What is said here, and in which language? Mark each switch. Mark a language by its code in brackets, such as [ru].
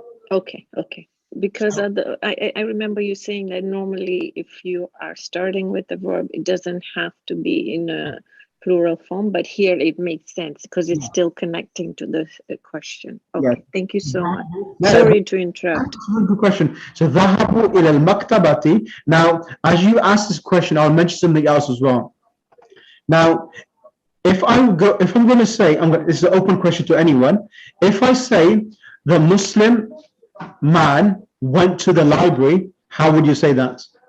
[en] Okay. Because I remember you saying that normally if you are starting with the verb, it doesn't have to be in a plural form, but here it makes sense because it's still connecting to the question. Okay, thank you so much. Sorry to interrupt. Good question. [ar] So ذهبوا إلى المكتبة. [en] Now, as you ask this question, I'll mention something else as well. Now, if I'm going to say, this is an open question to anyone. If I say the Muslim man went to the library, how would you say that?